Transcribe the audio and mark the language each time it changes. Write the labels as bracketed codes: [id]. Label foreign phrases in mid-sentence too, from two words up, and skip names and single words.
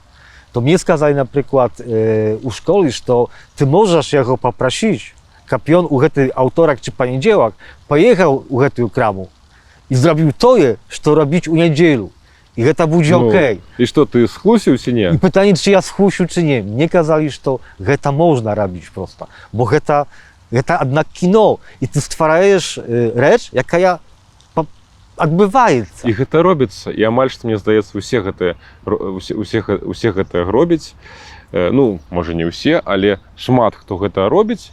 [be] То мне сказалі, напрыклад, у школе, што ты можаш яго папрасіць, каб ён у гэты аўторак ці панядзелак паехаў у гэтую краму і зрабіў тое, што рабіць у нядзелю. І гэта будзе окей. І што, ты схлусіў ці не? І пытанне, чи я схлусіў, чи не. Мне казалі, што гэта можна рабіць проста. Бо гэта аднак кіно. І ты ствараеш рэч, якая адбываецца. І гэта робіцца. І амаль што, мне здаецца, усе гэта робяць. Ну, можа, не ўсе, але шмат хто гэта робіць.